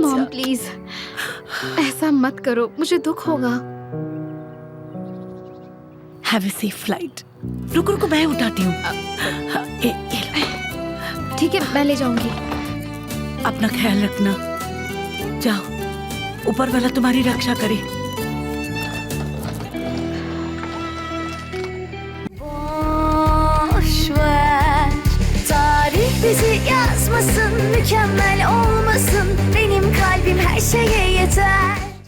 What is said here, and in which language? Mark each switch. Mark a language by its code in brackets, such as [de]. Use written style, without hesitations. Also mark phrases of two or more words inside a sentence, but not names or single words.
[en] Mom please [hi] ऐसा मत करो, मुझे दुख होगा। [en] Have a safe flight. [hi] रुको रुको, मैं उठाती हूँ। हाँ, ये लो। ठीक है मैं ले जाऊंगी। अपना ख्याल रखना, जाओ, ऊपर वाला तुम्हारी रक्षा करे। [tr] Boş ver, tarih bizi yazmasın, mükemmel olmasın. Benim kalbim her şeye yeter.